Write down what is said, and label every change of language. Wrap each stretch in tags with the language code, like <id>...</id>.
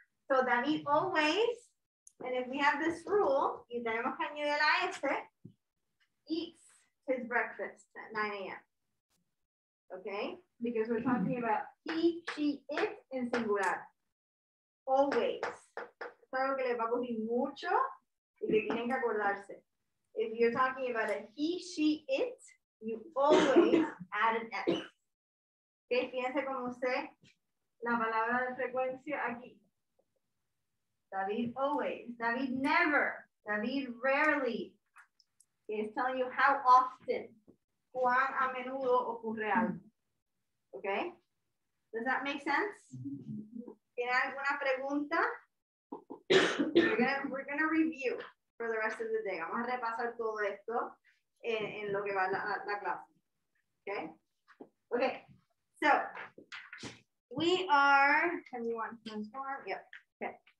<en>So David always, and if we have this rule,</en> <es>y tenemos que añadir la S,</es> <en>eats his breakfast at 9 a.m. Okay? Because we're talking about he, she, it in singular. Always.</en> <es>Es algo que les va a ocurrir mucho y que tienen que acordarse.</es> <en>If you're talking about a he, she, it, you always add an S.</en> <es>Okay? Fíjense cómo usé la palabra de frecuencia aquí.</es> <en>David always. David never. David rarely. It's telling you how often.</en> <es>Cuán a menudo ocurre algo.</es> <en>Okay? Does that make sense?</en> <es>¿Tiene alguna pregunta?</es> <en>We're gonna review for the rest of the day.</en> <es>Vamos a repasar todo esto en lo que va la clase.</es> <en>Okay? Okay. So, we are, everyone transform? Yep. Okay.</en>